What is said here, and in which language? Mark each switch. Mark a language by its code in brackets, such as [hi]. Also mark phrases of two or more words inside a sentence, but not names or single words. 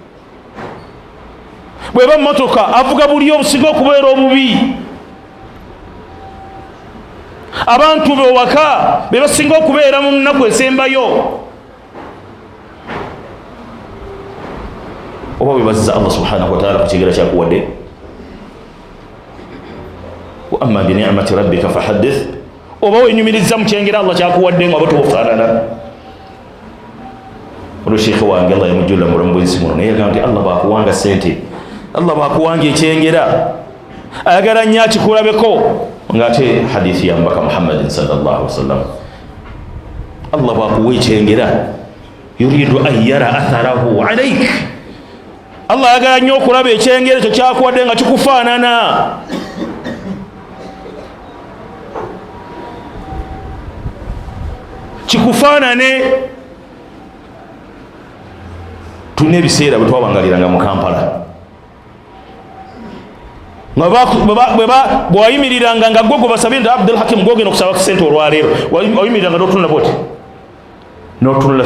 [lg] bw'eba mmotoka avuga buli obusinga okubeera obubi, abantu be waka be basinga okubeera mu nnaku esembayo, oba bwe baziza allah [ar] سبحانه وتعالى [lg] ku kigera kyakuwadde. [ar] وأما بنعمة ربك فحدث, [lg] oba wenyumiriza mu kyengera allah kyakuwadde nga oba tobufaanana. olwo sheekhe wange allah yamujjula mulamu bwensi muno naye yagamba nti allah baakuwanga sente, allah baakuwanga ekyengera, ayagala nnyo akikulabeko, ng'ate hadithi ya mbaka muhammadin [ar] صلى الله عليه وسلم, [lg] allah baakuwa ekyengera [ar] يريد أن يرى أثره عليك, [lg] allah ayagala nnyo okulaba ekyengera ekyo kyakuwadde nga kikufaanana. kikufaanane. tulina ebiseera bwe twabangaliranga mu Kampala, bwayimiriranga nga gwe basabye nti Abdul Hakim gwogenda okusaba kusente olwaleero wayimiriranga n'otunula bwoti n'otunula